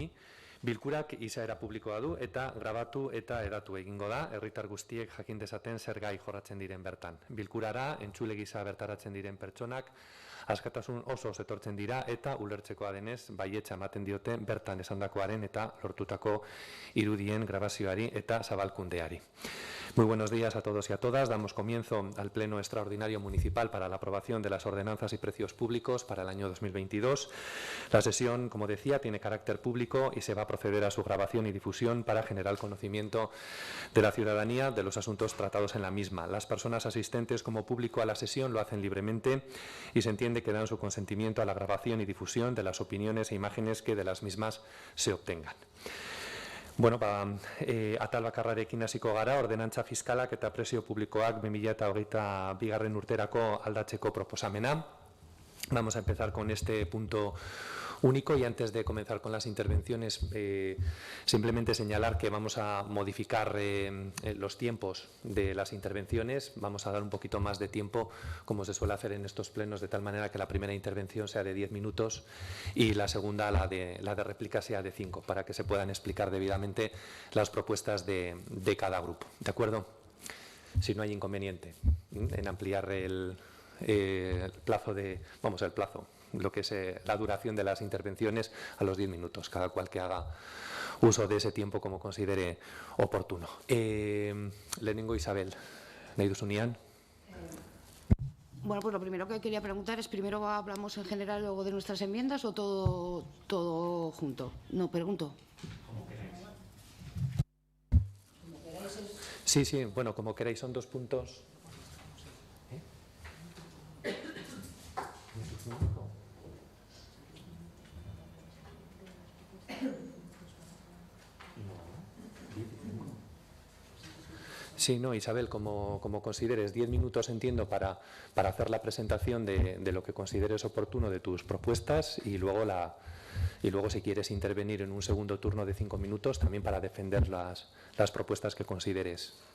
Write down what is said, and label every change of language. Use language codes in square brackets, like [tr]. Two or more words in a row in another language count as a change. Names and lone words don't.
[eu] Bilkurak izaera publikoa du eta grabatu eta hedatu egingo da, herritar guztiek jakin dezaten zer gai jorratzen diren bertan. Bilkurara, entzule gisa bertaratzen diren pertsonak, askatasun oso etortzen dira eta ulertzekoa denez baietza ematen diote bertan esandakoaren eta lortutako irudien grabazioari eta zabalkundeari. [es] Muy buenos días a todos y a todas. Damos comienzo al Pleno Extraordinario Municipal para la aprobación de las ordenanzas y precios públicos para el año 2022. La sesión, como decía, tiene carácter público y se va a proceder a su grabación y difusión para generar conocimiento de la ciudadanía de los asuntos tratados en la misma. Las personas asistentes como público a la sesión lo hacen libremente y se entiende que dan su consentimiento a la grabación y difusión de las opiniones e imágenes que de las mismas se obtengan. [eu] Bueno, atal bakarrarekin hasiko gara, ordenantza fiskalak eta prezio publikoak 2022 urterako aldatzeko proposamena. [es] Vamos a empezar con este punto único y antes de comenzar con las intervenciones, simplemente señalar que vamos a modificar los tiempos de las intervenciones. Vamos a dar un poquito más de tiempo, como se suele hacer en estos plenos, de tal manera que la primera intervención sea de 10 minutos y la segunda, la de réplica, sea de 5, para que se puedan explicar debidamente las propuestas de cada grupo. ¿De acuerdo? Si no hay inconveniente en ampliar el plazo lo que es la duración de las intervenciones a los 10 minutos, cada cual que haga uso de ese tiempo como considere oportuno. [eu] Lehenengo Isabel, nahi duzunean. [es] Bueno, pues lo primero que quería preguntar es, ¿primero hablamos en general luego de nuestras enmiendas o todo junto? No, pregunto. Sí, bueno, como queráis, son 2 puntos. Sí, no, Isabel, como consideres, 10 minutos entiendo para hacer la presentación de lo que consideres oportuno de tus propuestas y luego si quieres intervenir en un segundo turno de 5 minutos también para defender las propuestas que consideres.